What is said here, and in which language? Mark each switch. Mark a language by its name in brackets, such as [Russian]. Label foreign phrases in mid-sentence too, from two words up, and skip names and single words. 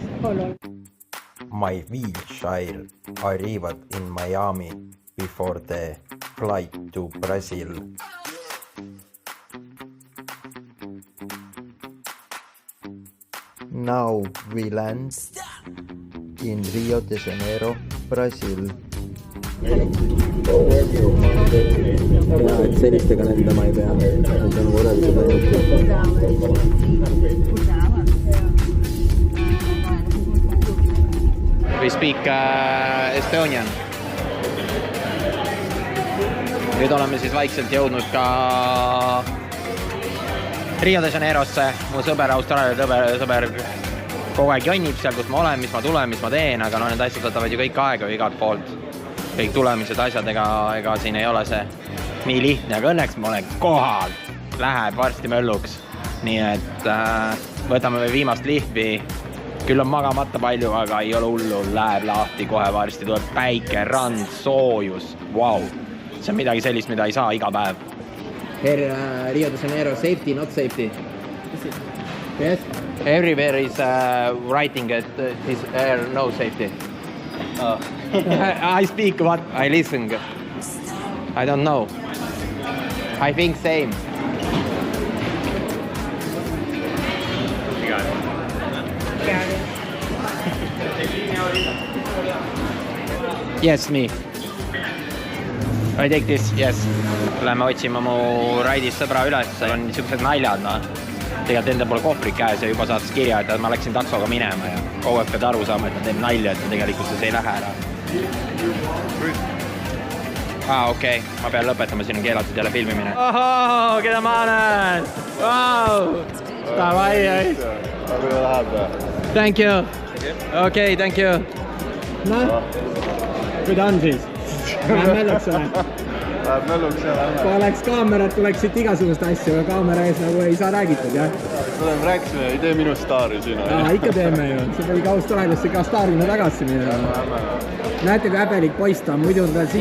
[English] My Wiltshire arrived in Miami before the flight to Brazil. Now we land in Rio de Janeiro, Brazil. [Estonian] Sellistega lendama ei pea. Need on võrreldud ainult. [English] We speak Estonian. [Estonian] nüüd oleme siis vaikselt jõudnud ka Rio de Janeirosse. Mu sõber, Austraalia sõber kogu aeg jonnib seal, kus ma olen, mis ma tulen, mis ma teen, aga no need asjad võtavad ju kõik aega igalt poolt. Kõik tulemised asjad, ega siin ei ole see nii lihtne, aga õnneks ma olen kohal. Läheb varsti mölluks. Nii et võtame veel viimast lihvi. Küll on magamata palju, aga ei ole hullu. Läheb lahti kohe varsti, tuleb päike, rand, soojus. Wow. See on midagi sellist, mida ei saa iga päev. [English] Here Rio de Janeiro, safety, not safety. Yes? Everywhere is writing that this air, no safety. I speak what I listen. I don't know. I think same. Yes, me. I take this, yes. [Estonian] Lähme otsima mu raidis sõbra üles, on niisugused naljad, no. Tegelikult enda pole kohvrid käes ja juba saatis kirja, et ma läksin taksoga minema ja kogu aeg pead aru saama, et ta teeb nalja, et tegelikult see ei lähe ära. Okei. Ma pean lõpetama, siin on keelatud jälle filmimine. Ohoo, keda ma näen! Vau! Davai, ei! [English] Thank you! Okei, thank you! [Estonian] Noh, kui ta on siis? Läheb mälluks ole? Läheb mälluks ja lähme. Kui oleks kaamerat, tuleks siit igasugust asju, aga kaamera ees nagu ei saa räägitud, jah? Me rääkisime, ei tee minu staari siin. Ikka teeme ju. See oli ka Austraaliasse ka staarina tagasi minna. Näete, kui häbelik poiss ta on, muidu on ta siin.